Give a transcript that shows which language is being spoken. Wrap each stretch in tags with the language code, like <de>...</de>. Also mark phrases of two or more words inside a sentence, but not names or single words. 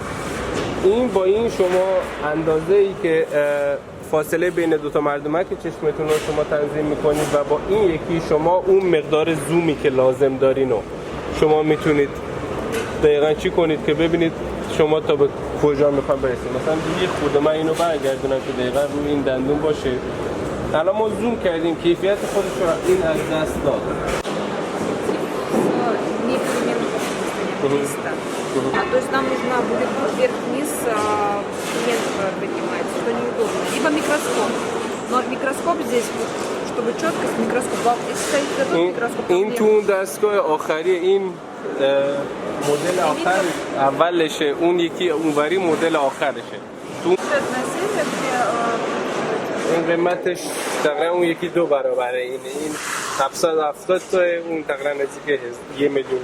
<fa>این با این شما اندازه‌ای که فاصله بین دو تا مردمک چشمتون رو شما تنظیم میکنید و با این یکی شما اون مقدار زومی که لازم دارین رو شما میتونید دقیقاً چی کنید که ببینید شما تا به کجا میخوام برسید. مثلا یه خود من اینو برگردونم که دقیقاً روی این دندون باشه. الان ما زوم کردیم، کیفیت خودش رو این از دست داد.</fa> <ru>То есть нам нужно будет вверх-вниз клиент поднимается, что неудобно. Либо микроскоп. Но микроскоп здесь, чтобы четкость, микроскоп. Если стоит готов микроскоп.</ru> <fa>این تو اون دستگاه آخری این مدل آخر اولشه، اون یکی اونوری مدل آخرشه. تو این قیمتش تقریبا اون یکی 2 برابره اینه. این 770 تا، اون تقریبا نزدیک 1.5 میلیون.</fa>